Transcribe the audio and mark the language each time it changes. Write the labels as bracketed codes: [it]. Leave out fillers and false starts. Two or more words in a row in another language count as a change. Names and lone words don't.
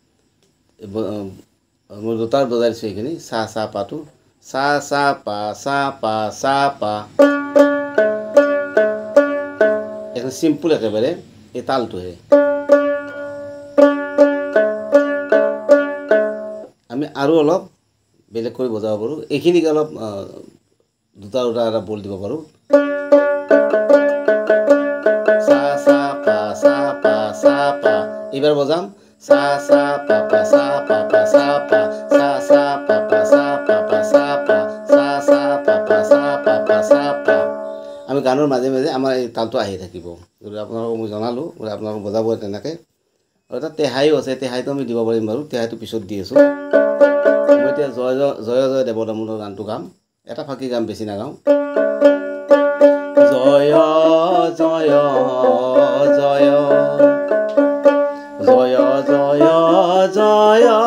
[as] মোৰ দুটাৰ বজাইছোঁ এইখিনি সা সা পাটো সা সা পা সা পা সা পা এখন চিম্পুল একেবাৰে এই তালটোহে আমি আৰু অলপ বেলেগ কৰি বজাব পাৰোঁ এইখিনিকে অলপ দুটা এটা বল দিব পাৰোঁ সা সা পা সা পা সা পা এইবাৰ বজাম sa sa pa pa sa pa pa sa pa sa sa pa pa sa pa pa sa pa sa sa pa pa sa pa pa sa pa আমি গানৰ মাজে মাজে আমাৰ এই তালটো আহি থাকিব আপোনালোকক মই জনালোঁ আপোনালোক বজাব তেনেকৈ আৰু এটা তেহাইও আছে তেহাইটো আমি দিব পাৰিম বাৰু তেহাইটো পিছত দি আছোঁ মই এতিয়া জয় জয় জয় দেৱদামুৰৰ গানটো গাম এটা ফাঁকি গাম বেছি নাগাওঁ জয় জয় জয় জয় জয় জয়